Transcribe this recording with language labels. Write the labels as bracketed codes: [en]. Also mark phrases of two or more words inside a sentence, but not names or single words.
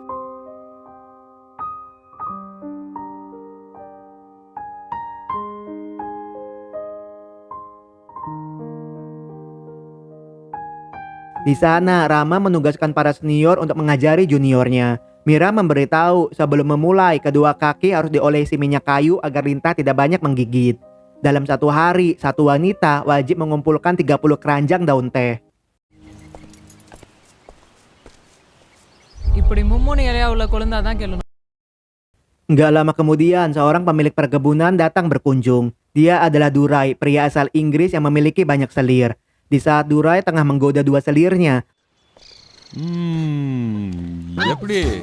[id] Di sana, Rama menugaskan para senior untuk mengajari juniornya. Mira memberitahu sebelum memulai kedua kaki harus diolesi minyak kayu agar lintah tidak banyak menggigit. Dalam satu hari, satu wanita wajib mengumpulkan 30 keranjang daun teh. [ta] இப்படி மும்முனை இலையா உள்ள குழந்தை தான் கேளணும். [id] Nggak lama kemudian, seorang pemilik perkebunan datang berkunjung. Dia adalah Durai, pria asal Inggris yang memiliki banyak selir. Di saat Durai tengah menggoda dua selirnya, [ta] எப்படி?